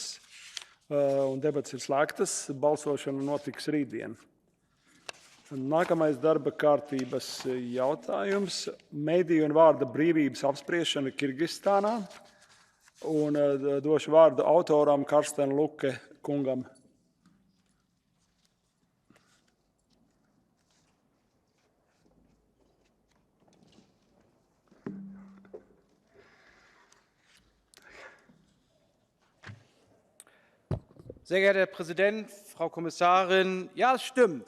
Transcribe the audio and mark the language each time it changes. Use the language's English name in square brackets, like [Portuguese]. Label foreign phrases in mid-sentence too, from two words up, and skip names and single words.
[Latvian] Un debates ir slēgtas. Balsošana notiks rītdien. Nākamais darba kārtības jautājums - mediju un vārda brīvības apspriešana Kyrgyzstānā. Un došu vārdu autoram Karsten Luke kungam. [German] Sehr geehrter Herr Präsident, Frau Kommissarin, ja, es stimmt.